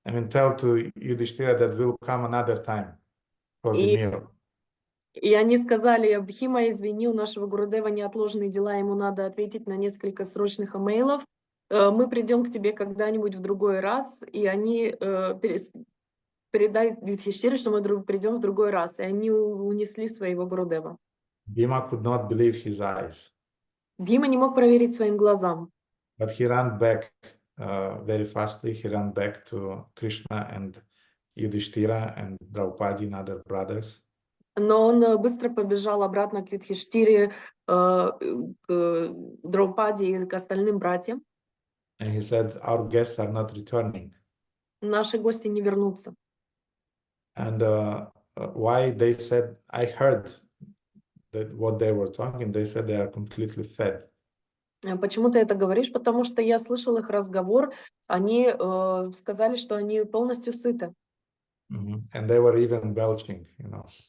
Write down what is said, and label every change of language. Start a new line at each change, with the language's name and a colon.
English: Tell to Yudhishthira that we'll come another time for the meal.
Russian: И они сказали: Бхима, извини, у нашего Гурудева неотложные дела, ему надо ответить на несколько срочных имейлов. Мы придем к тебе когда-нибудь в другой раз, и они передай Юдхиштире, что мы придем в другой раз. И они унесли своего Гурудева.
English: Bhima could not believe his eyes.
Russian: Бхима не мог проверить своим глазам.
English: But he ran back very fastly. He ran back to Krishna and Yudhishthira and Draupadi and other brothers.
Russian: Но он быстро побежал обратно к Юдхиштире, к Драупади и к остальным братьям.
English: And he said, our guests are not returning.
Russian: Наши гости не вернутся.
English: And why? They said, I heard that what they were talking, they said they are completely fed.
Russian: Почему ты это говоришь? Потому что я слышал их разговор, они сказали, что они полностью сыты.
English: And they were even belching, you know.